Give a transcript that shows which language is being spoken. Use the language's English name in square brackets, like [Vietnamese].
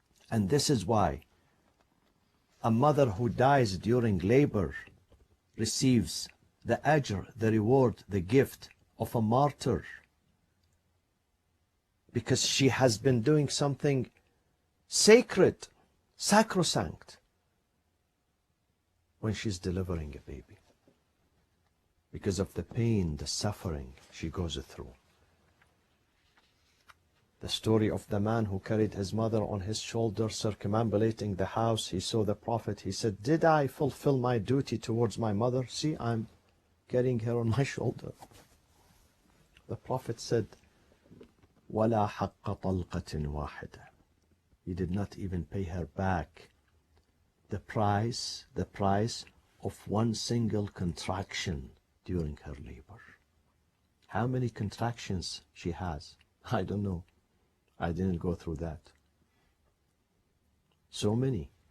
[English] And this is why a mother who dies during labor receives the ajr, the reward, the gift of a martyr, because she has been doing something sacred, sacrosanct, when she's delivering a baby, because of the pain, the suffering she goes through. The story of the man who carried his mother on his shoulder, circumambulating the house. He saw the Prophet. He said, did I fulfill my duty towards my mother? See, I'm carrying her on my shoulder. The Prophet said, [Arabic] وَلَا حَقَّ طَلْقَةٍ وَاحِدَةٍ. [English] He did not even pay her back the price of one single contraction during her labor. How many contractions she has? I don't know. I didn't go through that. So many.